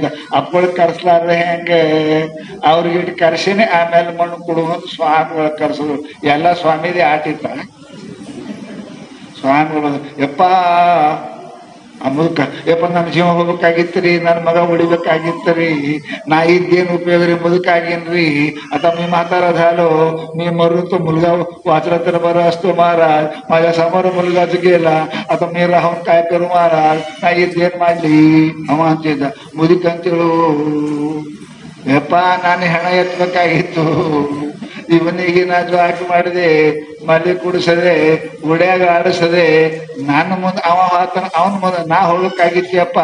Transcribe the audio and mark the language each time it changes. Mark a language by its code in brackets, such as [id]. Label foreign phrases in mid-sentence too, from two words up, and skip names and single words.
[kn] ಅಪ್ಪಳಿಗೆ ಕರ್ಸ್ಲಾರ್ದೆ ಹೆಂಗೆ ಅವ್ರಿಗೆ ಇಟ್ಟು ಕರ್ಸಿನಿ. ಆಮೇಲೆ ಮಣ್ಣು ಕೊಡುವಂತ ಸ್ವಾಮಿಗಳ ಕರ್ಸೋದು. ಎಲ್ಲ ಸ್ವಾಮಿದೇ ಆಟಿತ್ತ. ಸ್ವಾಮಿಗಳು ಯಪ್ಪಾ ಮುದುಕ ಯಪ್ಪ ನನ್ನ ಜೀವ ಹೋಗ್ಬೇಕಾಗಿತ್ತರಿ, ನನ್ನ ಮಗ ಉಳಿಬೇಕಾಗಿತ್ತರಿ, ನಾ ಇದ್ದೇನು ಉಪಯೋಗ ರೀ, ಮುದುಕಾಗೇನ್ರಿ. [mr] आता मी म्हातारा झालो, मी मरून तो मुलगा वाचला तर बरं असतो महाराज. माझ्या समोर मुलगाच गेला, आता मी राहून काय करू महाराज, [kn] ನಾ ಇದ್ದೇನ್ ಮಾಡ್ಲಿ ಅವ ಅಂತಿದ್ದ. ಮುದುಕಂತೇಳು ಯಪ್ಪ ನಾನು ಹೆಣ ಎತ್ತಬೇಕಾಗಿತ್ತು, ಇವನಿಗೆ ನಾ ಜ್ವಾಕ್ ಮಾಡಿದೆ, ಮಲ್ಲಿ ಕುಡಿಸದೆ, ಉಡ್ಯಾಗ ಆಡಿಸದೆ, ನನ್ನ ಮುಂದೆ ಅವ ಆತನ ಅವನ ಮುಂದೆ ನಾ ಹೋಗಕ್ಕಾಗಿತ್ತಪ್ಪ.